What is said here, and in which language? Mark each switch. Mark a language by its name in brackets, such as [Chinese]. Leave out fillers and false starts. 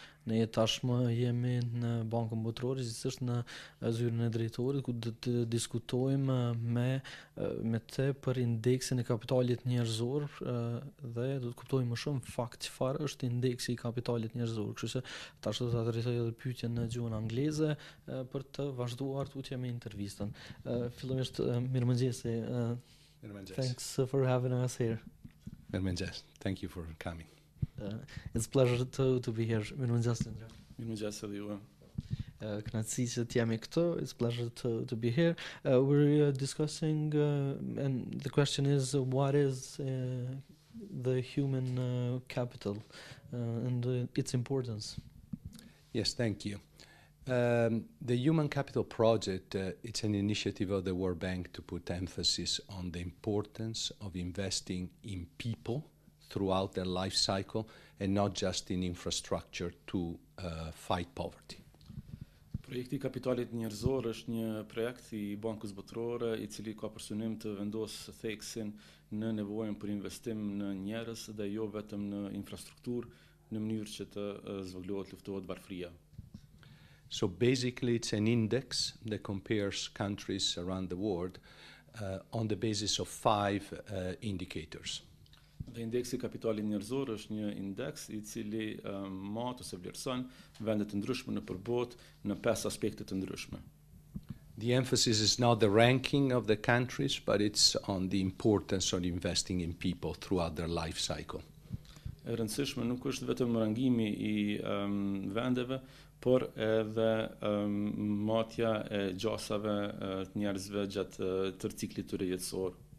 [Albanian] Ne tashmë jemi në Bankën Botërore, gjithsesi në zyrën e drejtorit, ku do të diskutojmë me të për indeksin e kapitalit njerëzor dhe do të kuptojmë më shumë fakt çfarë është indeksi i kapitalit njerëzor. Kështu se tash do ta drejtoj edhe pyetjen në gjuhën angleze për të vazhduar tutje me intervistën. Fillimisht mirëmëngjes. [English] Thanks for having us here. [Albanian] Mirëmëngjes. [English] Thank you for coming. It's a pleasure to be here. [Albanian] Mirëmëngjes. Mirëmëngjes edhe juve. Kënaqësi që të jemi këtu. [English] It's a pleasure to be here. We're discussing and the question is what is the human capital and its importance. Yes, thank you. The Human Capital Project, it's an initiative of the World Bank to put emphasis on the importance of investing in people throughout their life cycle and not just in infrastructure to fight poverty. [Albanian] Projekti i kapitalit njerëzor është një projekt i Bankës Botërore i cili ka për synim të vendosë theksin në nevojën për investim në njerëz dhe jo vetëm në infrastrukturë në mënyrë që të zvogëlohet luftohet varfëria. [English] So basically it's an index that compares countries around the world on the basis of 5 indicators. [Albanian] Dhe indeksi i kapitalit njerëzor është një indeks i cili mat ose vlerëson vende të ndryshme nëpër botë në 5 aspekte të ndryshme. [English] The emphasis is not the ranking of the countries, but it's on the importance of investing in people throughout their life cycle. [Albanian] E rëndësishme nuk është vetëm rangimi i vendeve, por edhe matja e gjasave të njerëzve gjatë tërë ciklit të jetësor.